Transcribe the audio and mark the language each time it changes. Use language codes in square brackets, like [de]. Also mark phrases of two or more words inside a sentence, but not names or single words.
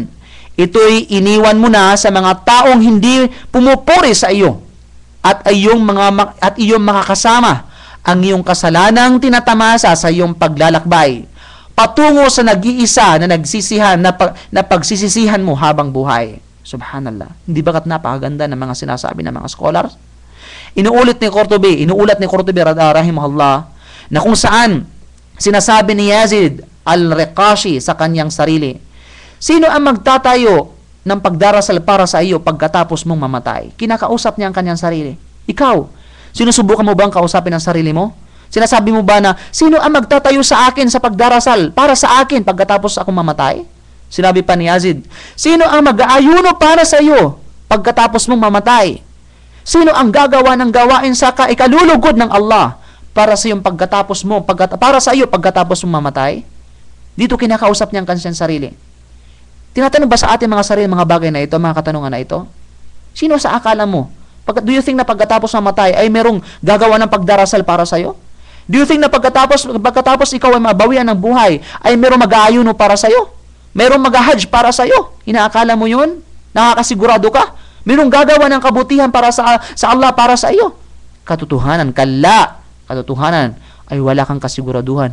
[tl] Ito'y iniwan mo na sa mga taong hindi pumupuri sa iyo at iyong makakasama ang iyong kasalanang tinatamasa sa iyong paglalakbay patungo sa nag-iisa na na pagsisisihan mo habang buhay. Subhanallah. Hindi bagat napakaganda ng mga sinasabi ng mga scholars? Inuulat ni Qurtubi rahimahullah na kung saan sinasabi ni Yazid al-Riqashi sa kanyang sarili, sino ang magtatayo ng pagdarasal para sa iyo pagkatapos mong mamatay? Kinakausap niya ang kanyang sarili. Ikaw, sinusubukan mo bang kausapin ang sarili mo? Sinasabi mo ba na, sino ang magtatayo sa akin sa pagdarasal para sa akin pagkatapos akong mamatay? Sinabi pa ni Yazid, sino ang mag-aayuno para sa iyo pagkatapos mong mamatay? Sino ang gagawa ng gawain sa ikalulugod ng Allah para sa iyo pagkatapos mong mamatay? Dito kinakausap niya ang kanyang sarili. Tinatanong ba sa ating mga sarili mga bagay na ito, mga katanungan na ito? Sino sa akala mo? [en] Do you think [tl] na pagkatapos mamatay ay merong gagawa ng pagdarasal para sa iyo? [en] Do you think [tl] na pagkatapos ikaw ay mabawian ng buhay, ay mayroong mag-aayuno para sa'yo? Mayroong mag-hajj para sa'yo? Inaakala mo yun? Nakakasigurado ka? Mayroong gagawa ng kabutihan para sa Allah para sa iyo? Katotohanan, kala. Katotohanan ay wala kang kasiguraduhan.